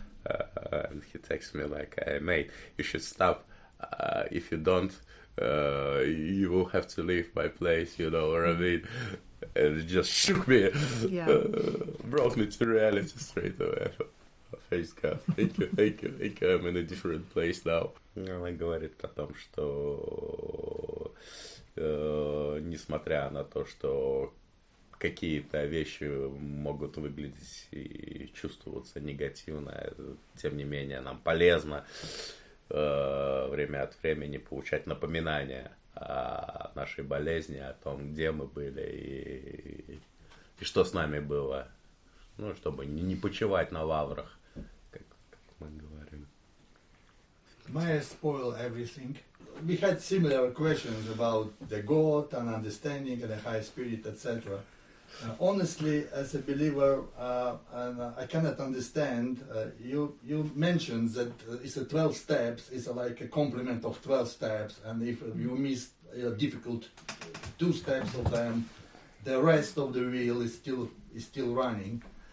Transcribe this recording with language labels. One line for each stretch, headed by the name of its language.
English: And he texts me like, hey, mate, you should stop. If you don't, you will have to leave my place, you know what I mean? And it just shook me. Yeah. Brought me to reality straight away. Face God, thank you. I'm in a different place now.
Russian: Она говорит о том, что несмотря на то, что какие-то вещи могут выглядеть и чувствоваться негативно, тем не менее нам полезно время от времени получать напоминания о нашей болезни, о том, где мы были и что с нами было, чтобы не почивать на лаврах, как мы говорим.
English: May I spoil everything? We had similar questions about the God and understanding and the high spirit, etc. Honestly, as a believer, and I cannot understand. You mentioned that it's a 12 steps. It's like a complement of 12 steps, and if you miss difficult 2 steps of them, the rest of the wheel is still running.